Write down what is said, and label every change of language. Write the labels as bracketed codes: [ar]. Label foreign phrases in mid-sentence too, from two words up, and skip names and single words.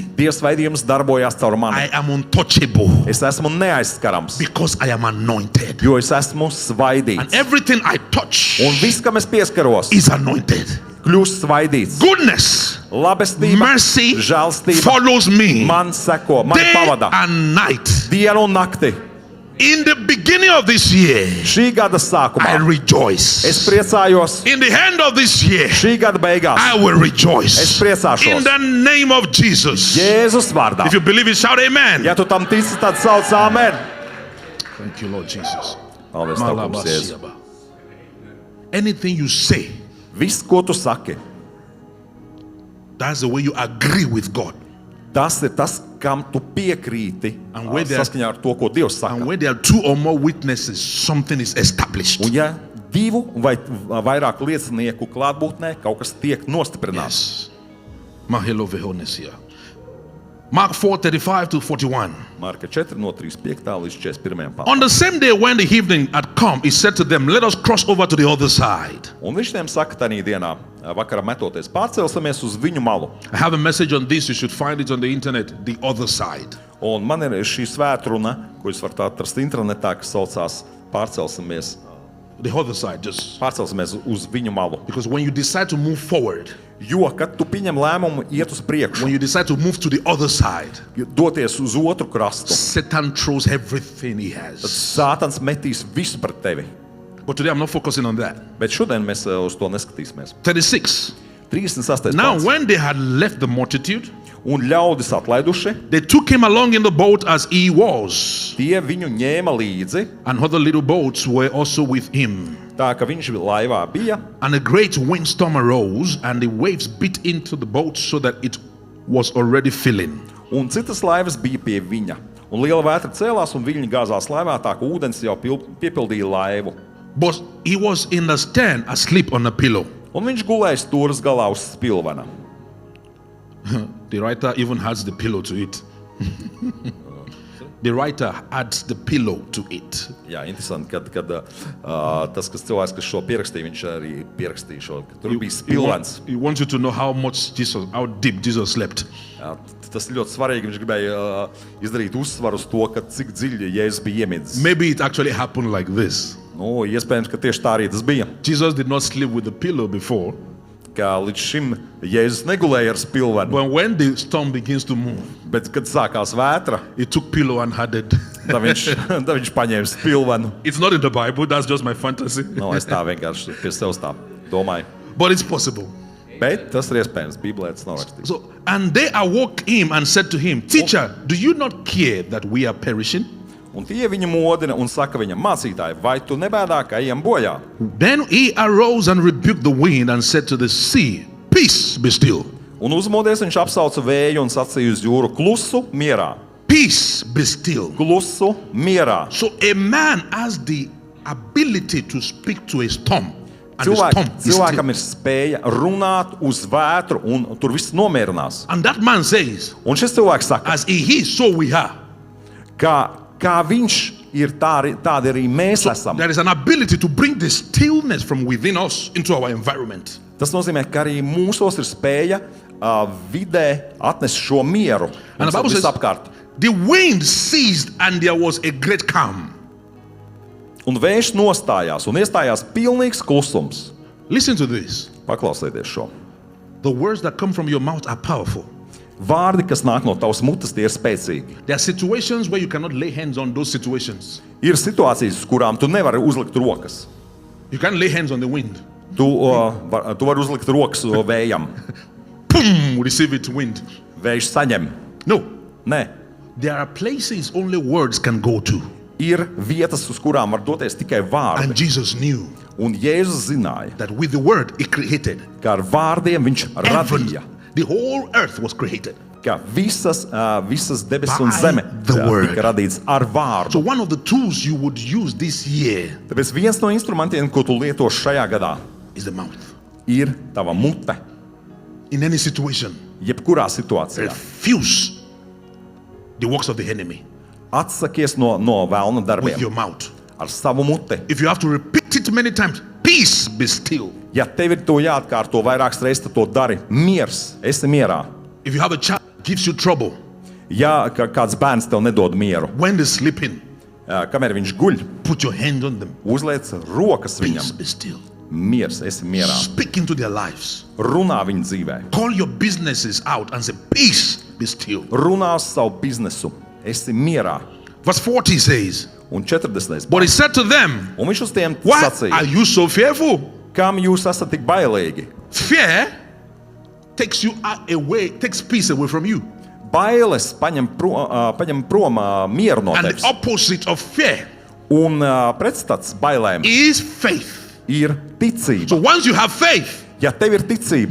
[lv] Dieva svaidījums darbojās caur [en] I [lv] mani. [en] am untouchable [lv] Es esmu neaizskarams, [en] because I am anointed. [lv] jo es esmu [en] And [lv] svaidīts. [en] everything I touch [lv] Un viss, kam es pieskaros, [en] is anointed. [lv] kļūst svaidīts. [en] Goodness, [lv] Labestība, [en] mercy [lv] žēlstība [en] follows me [lv] man seko, man [en] day [lv] pavada [en] and night. [lv] dienu un nakti. [en] In the beginning of this year, [lv] Šī gada [en] I [lv] sākumā [en] rejoice. [lv] es priecājos, [en] In the end of this year, [lv] šī gada beigās [en] I will rejoice. [lv] es priecāšos. [en] In the name of Jesus. [lv] Jēzus vārdā. [en] If you believe it, shout amen. [lv] Ja tu tam tici, tad sauc āmen. [en] Thank you, Lord Jesus. [lv] Paldies, Tev, kungs, Jēzu. Malabasiaba. [en] Anything you say, [lv] Viss, ko tu saki, [en] that's the way you agree with God. [lv] tas ir tas, kam tu piekrīti [en] And where there- [lv] saskaņā ar to, ko Dievs [en] And [lv] saka. [en] where there are 2 or more witnesses, something is established. [lv] Un ja 2 vai vairāk liecinieku klātbūtnē kaut kas tiek nostiprināts. [en] Yes. Mahelo vehonesia. Mark 4, 35 to 41. [lv] Marka 4 no 35. līdz 41. pantam. [en] On the same day when the evening had come, he said to them, let us cross over to the other side. [lv] Un viņš tiem saka, tajā dienā, vakarā metoties, pārcelsimies uz viņu malu. [en] I have a message on this. You should find it on the internet, the other side. [lv] Un man ir šī svētruna, ko jūs varat atrast internetā, kas saucās pārcelsimies [en] The other side, just [lv] pārcelsimies uz viņu malu. [en] because when you decide to move forward, [lv] Jo, kad tu pieņem lēmumu iet uz priekšu, [en] when you decide to move to the other side, [lv] doties uz otru krastu, [en] Satan throws everything he has. [lv] Sātans metīs visu pret tevi. [en] But today I'm not focusing on that. [lv] Bet šodien mēs uz to neskatīsimies. [en] 36. [lv] 36. [en] Now, [lv] pants. [en] when they had left the multitude, [lv] Un ļaudis atlaiduši, [en] they took him along in the boat as he was, [lv] tie viņu ņēma līdzi, [en] and other little boats were also with him. [lv] tā ka viņš laivā bija, [en] And a great windstorm arose, and the waves beat into the boat so that it was already filling. [lv] un citas laivas bija pie viņa. Un liela vētra cēlās, un viļņi gāzās laivā, tā ka ūdens jau piepildīja laivu. [en] But he was in the stern asleep on a pillow. [lv] Un viņš gulēja stūras galā uz spilvena. [en] The writer even adds the pillow to it. The writer adds the pillow to it. [lv] Jā, interesanti, kad tas, cilvēks, kas šo pierakstīja, viņš arī pierakstīja šo, ka tur bija spilvens. [en] He wants you to know how deep Jesus slept. [lv] Jā, tas ļoti svarīgi, viņš gribēja izdarīt uzsvaru uz to, ka cik dziļi Jēzus bija iemidzis. [en] Maybe it actually happened like this. [lv] Nu, iespējams, ka tieši tā arī tas bija. [en] Jesus did not sleep with the pillow before, [lv] Ka līdz šim Jēzus negulēja ar spilvenu, [en] but when the storm begins to move, [lv] bet kad sākās vētra, [en] he took pillow and added. [lv] tad viņš paņēma spilvenu. [en] It's not in the Bible, that's just my fantasy. [lv] Nu, es tā vienkārši pie sevis tā domāju. [en] But it's possible. [lv] Bet tas ir iespējams, Bībelē tas nav rakstīts. [en] So, and they awoke him and said to him, Teacher, do you not care that we are perishing? [lv] Un tie viņu modina un saka viņam, mācītāji, vai tu nebēdā, ka ejam bojā? [en] Then he arose and rebuked the wind and said to the sea, Peace, be still. [lv] Un uzmodies viņš apsauca vēju un sacīja uz jūru, klusu, mierā. [en] Peace, be still. [lv] Klusu, mierā. [en] So a man has the ability to speak to a storm. And the storm is still. [lv] Cilvēkam ir spēja runāt uz vētru un tur viss nomierinās. [en] And that man says, [lv] Un šis cilvēks saka, [en] as he is, so we are. [lv] kā viņš ir, tādi arī mēs esam. [en] There is an ability to bring the stillness from within us into our environment. [lv] Tas nozīmē, ka arī mūsos ir spēja vidē atnest šo mieru [en] And the Bible says, [lv] visapkārt. [en] the wind ceased and there was a great calm. [lv] Un vējš nostājās un iestājās pilnīgs klusums. [en] Listen to this. [lv] Paklausieties šo. [en] The words that come from your mouth are powerful. [lv] Vārdi, kas nāk no tavas mutes, tie ir spēcīgi. [en] There are situations where you cannot lay hands on those situations. [lv] Ir situācijas, uz kurām tu nevari uzlikt rokas. [en] You can't lay hands on the wind. [lv] Tu vari uzlikt rokas vējam. [en] Boom! Receive it, wind. [lv] Vējš saņem. [en] No. [lv] Nē. [en] There are places only words can go to. [lv] Ir vietas, uz kurām var doties tikai [en] And [lv] vārdi. [en] Jesus knew [lv] Un Jēzus zināja, [en] that with the word he created. [lv] ka ar vārdiem viņš radīja. [en] The whole earth was created. [lv] Ka visas debesis un [en] By [lv] zeme [en] the word. [lv] tika radīts ar vārdu. [en] So one of the tools you would use this year [lv] Tāpēc viens no instrumentiem, ko tu lieto šajā gadā, [en] is the mouth. [lv] ir tava mute. [en] In any situation, [lv] Jebkurā situācijā. [en] refuse the works of the enemy [lv] Atsakies no vēlna [en] with [lv] darbiem [en] your mouth. [lv] ar savu mute. [en] If you have to repeat it many times, peace, be still. [lv] Ja tev ir to jāatkārto vairākas reizes, tad to dari. Miers, esi mierā. [en] If you have a child that gives you trouble [lv] Ja kāds bērns tev nedod mieru, [en] when they're sleeping, [lv] kamēr viņš guļ, [en] put your hand on them. [lv] uzliec rokas [en] Peace, [lv] viņam. [en] be still. [lv] Miers, esi mierā. [en] Speak into their lives. [lv] Runā viņa dzīvē. [en] Call your businesses out and say, peace, be still. [lv] Runā uz savu biznesu. Esi mierā. [en] Verse 40 says, [lv] Un 40. [en] but he said to them, [lv] Un viņš uz tiem [en] why are [lv] sacīja, [en] you so fearful? [lv] kam jūs esat tik bailīgi? [en] Fear takes peace away from you. [lv] Bailes paņem prom mieru no [en] And [lv] tevis. [en] the opposite of fear [lv] Un pretstats bailēm [en] is faith. [lv] ir ticība. [en] So once you have faith, [lv] Ja tev ir ticība,